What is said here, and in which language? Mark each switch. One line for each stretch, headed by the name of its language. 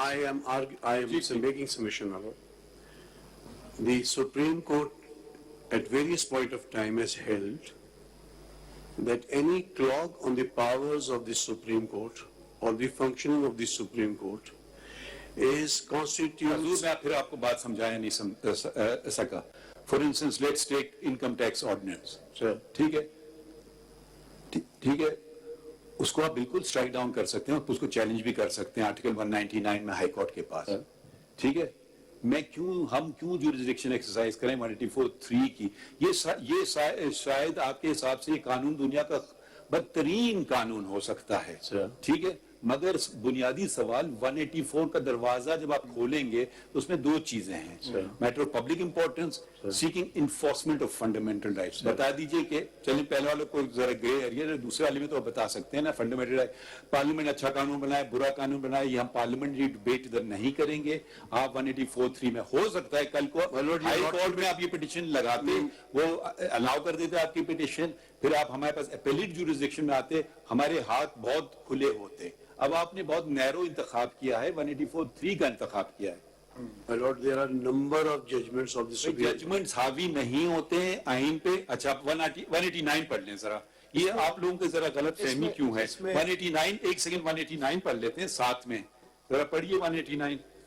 English: I am making submission, my Lord. The Supreme Court at various point of time has held that any clog on the powers of the Supreme Court or the functioning of the Supreme Court is constitutes.
Urdu: میں پھر آپ کو بات سمجھایا نہیں سکا.
English: For instance, let's take income tax ordinance.
Urdu: ٹھیک ہے, اس کو آپ بالکل اسٹرائک ڈاؤن کر سکتے ہیں, اس کو چیلنج بھی کر سکتے ہیں آرٹیکل 199 میں ہائی کورٹ کے پاس. ٹھیک ہے, ہم کیوں جورسڈکشن ایکسرسائز کریں 184(3) کی؟ یہ شاید آپ کے حساب سے یہ قانون دنیا کا بدترین قانون ہو سکتا ہے. ٹھیک ہے, مگر بنیادی سوال 184 کا دروازہ جب آپ کھولیں گے تو اس میں دو چیزیں ہیں, matter of public importance, seeking enforcement of fundamental rights. بتا دیجئے کہ چلیں پہلے والے کو ذرا گرے ایریا ہے, دوسرے والے میں تو آپ بتا سکتے ہیں نا فنڈامنٹل رائٹ. پارلیمنٹ اچھا قانون بنائے, برا قانون بنائے, یہ ہم پارلیمنٹری ڈبیٹ ادھر نہیں کریں گے. آپ 184(3) میں ہو سکتا ہے کل کو ہائی کورٹ میں آپ یہ پٹیشن لگاتے, وہ الاؤ کر دیتے آپ کی پٹیشن, پھر آپ ہمارے پاس اپیلیٹ جورسڈکشن میں آتے, ہمارے ہاتھ بہت کھلے ہوتے. اب آپ نے بہت نیرو انتخاب کیا ہے, 184(3) کا انتخاب کیا ہے.
English: My Lord, there are number of judgments of the Supreme Court.
Urdu: Judgements حاوی نہیں ہوتے ہیں آئین پہ. اچھا 189 پڑھ لیں ذرا, یہ آپ لوگوں کے ذرا غلط فہمی کیوں ہے؟ 189 ایک سیکنڈ 189 پڑھ لیتے ہیں ساتھ میں, ذرا پڑھیے 189.